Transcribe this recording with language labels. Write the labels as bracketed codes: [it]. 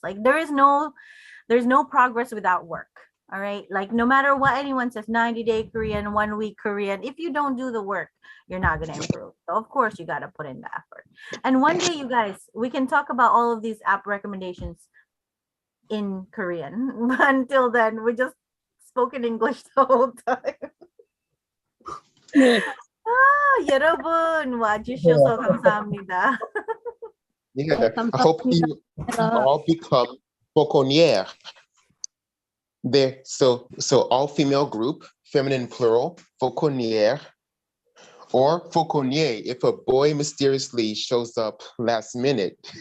[en] Like there's no progress without work. All right, like no matter what anyone says, 90-day Korean, 1 week Korean, if you don't do the work, you're not going to improve. So of course you got to put in the effort. And one day, you guys, we can talk about all of these app recommendations in Korean. But until then, we just spoke in English the whole time. [ko] 여러분 와주셔서 감사합니다. [en] Yeah, I hope you all become fauconnière. There, so all female group, feminine plural, fauconnière, or fauconnier if a boy mysteriously shows up last minute.